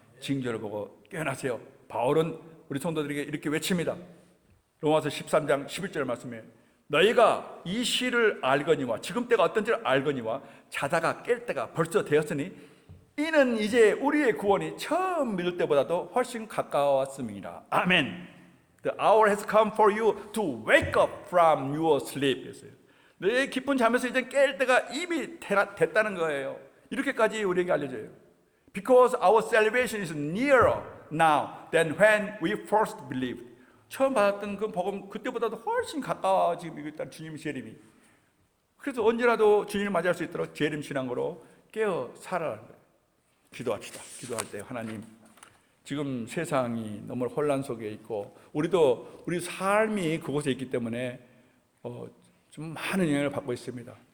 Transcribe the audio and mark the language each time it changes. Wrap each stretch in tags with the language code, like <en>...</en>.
<ko>징조를 보고 깨어나세요. 바울은 우리 성도들에게 이렇게 외칩니다. 로마서 13장 11절 말씀에 너희가 이 시를 알거니와 지금 때가 어떤지를 알거니와 자다가 깰 때가 벌써 되었으니 이는 이제 우리의 구원이 처음 믿을 때보다도 훨씬 가까웠음이라.</ko> <en>아멘. The hour has come for you to wake up from your sleep.</en> <ko>내 깊은 잠에서 이제 깰 때가 이미 됐다는 거예요. 이렇게까지 우리에게 알려져요.</ko> <en>Because our salvation is nearer now than when we first believed.</en> <ko>처음 받았던 그 복음 그때보다도 훨씬 가까워 지금 있다는 주님 재림이. 그래서 언제라도 주님을 맞이할 수 있도록 재림 신앙으로 깨어 살아라는 거예요. 기도합시다. 기도할 때 하나님, 지금 세상이 너무 혼란 속에 있고 우리도 우리 삶이 그곳에 있기 때문에 좀 많은 영향을 받고 있습니다.</ko>